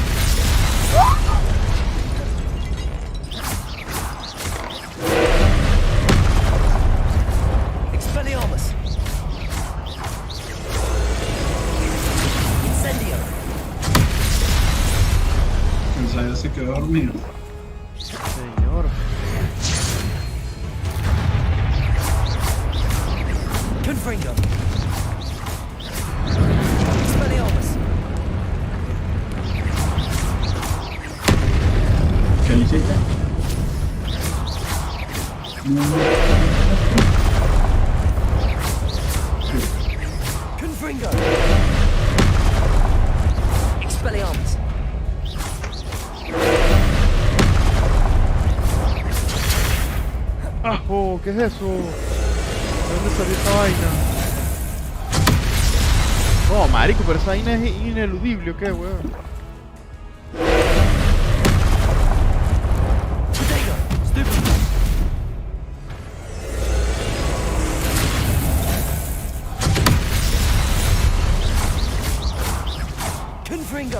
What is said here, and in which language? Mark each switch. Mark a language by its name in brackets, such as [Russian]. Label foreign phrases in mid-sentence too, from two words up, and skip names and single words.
[Spanish] Expelliarmus. Incendio. El Saya se quedó dormido. Señor. Confringo. Expelliarmus. ¿Qué le hiciste? Confringo. Expelliarmus. ¡Ajo! ¿Qué es eso? ¿De dónde salió esta vaina? Oh, marico, pero esa vaina es ineludible, ¿o qué, weón? Confringo.